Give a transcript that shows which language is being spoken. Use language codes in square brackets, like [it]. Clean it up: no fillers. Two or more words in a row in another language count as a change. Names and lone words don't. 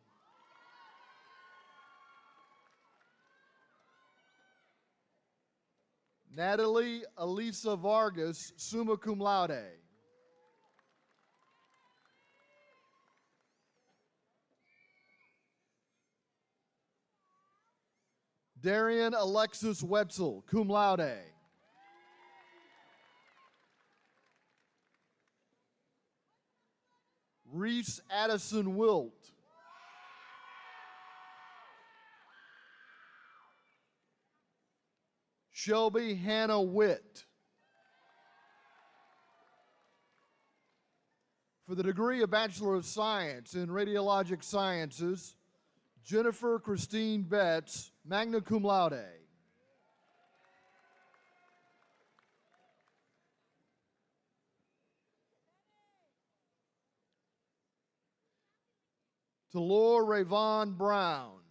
[en] Natalie Elisa Vargas, [la] summa cum laude. [en] Darian Alexis Wetzel, [la] cum laude. [en] Reese Addison Wilt. Shelby Hannah Witt. For the degree of Bachelor of Science in Radiologic Sciences, Jennifer Christine Betts, [la] magna cum laude. [en] Talor Rayvon Brown.